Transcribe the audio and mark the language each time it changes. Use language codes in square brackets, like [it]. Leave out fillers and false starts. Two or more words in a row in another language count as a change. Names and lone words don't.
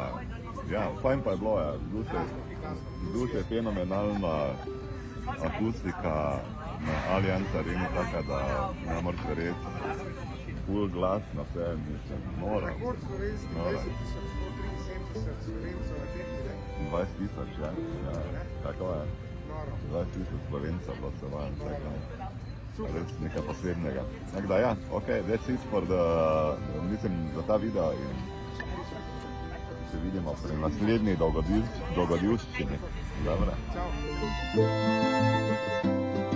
[sl] Ja, fajn pa je bilo, ja, vzdušje je fenomenalna akustika na Allianz Areni, tako da ne moreš verjeti. Ful glas na vse, mislim, nora. 20.000, ja, tako je. 20.000 Slovencev bilo se vajem, tako res nekaj posebnega. Tako da ja, [en] ok, that's it for the, [sl] mislim, za ta video in se vidimo pri naslednji dogodivščini. Dobre. Ciao.